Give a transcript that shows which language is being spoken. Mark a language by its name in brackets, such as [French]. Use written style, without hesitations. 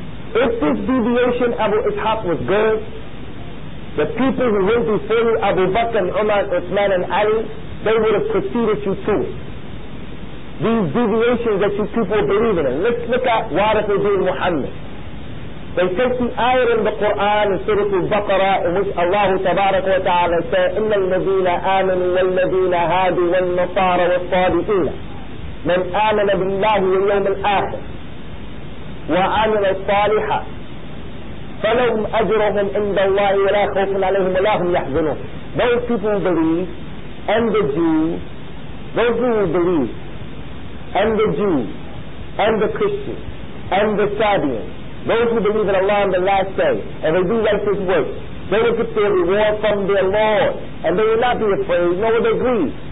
[English] If this deviation, Abu Ishaq, was good, the people who went before you, Abu Bakr and Umar, Uthman and Ali, they would have preceded you to it. These deviations that you people believe in. Let's look at Warith ibn Muhammad. They take the ayah in the Qur'an in Surah Al-Baqarah in which Allah Tabarak wa Ta'ala says, [Arabic] إِنَّ الَّذِينَ آمَنُوا وَالَّذِينَ هَادُوا وَالنَّصَارَى وَالصَّابِئِينَ مَنْ آمَنَ بِاللَّهِ وَالْيَوْمِ الْآخِرِ وعمل الصالحات فلهم أجرهم عند الله ولا خوف عليهم ولا هم يحزنون. [English] Those people who believe, and the Jews, those who believe, and the Jews, and the Christians, and the Sabians, those who believe in Allah on the last day, and they do righteous work, they will get their reward from their Lord, and they will not be afraid, nor will they grieve.